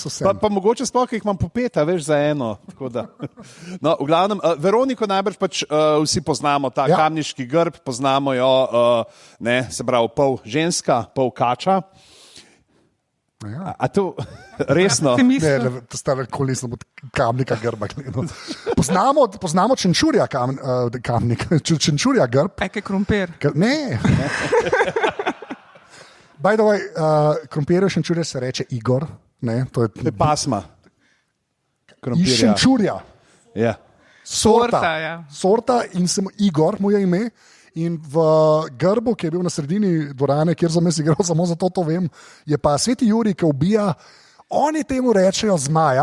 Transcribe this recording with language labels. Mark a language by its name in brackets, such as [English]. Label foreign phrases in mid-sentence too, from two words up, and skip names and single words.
[Slovenian] Pa mogoče sploh, ki jih imam po 5, veš, za eno. No, v glavnem, Veroniko najbrž pač vsi poznamo, ta kamniški grb, poznamo jo, se pravi, pol ženska, pol kača. A to resno? Ne, to stane kolisno od kamnika grba. Poznamo čenčurja kamnik, čenčurja grb. Eke krompir. Ne. [English] By the way, [Slovenian] krompirjev šenčurja se reče Igor. Ne, to je pasma. Iz šenčurja. Ja. Sorta in sem Igor, mu je ime. In v grbu, ki je bil na sredini dvorane, kjer sem jaz igral, samo zato to vem, je pa Sveti Jurij, ki ubija, oni temu rečejo zmaja.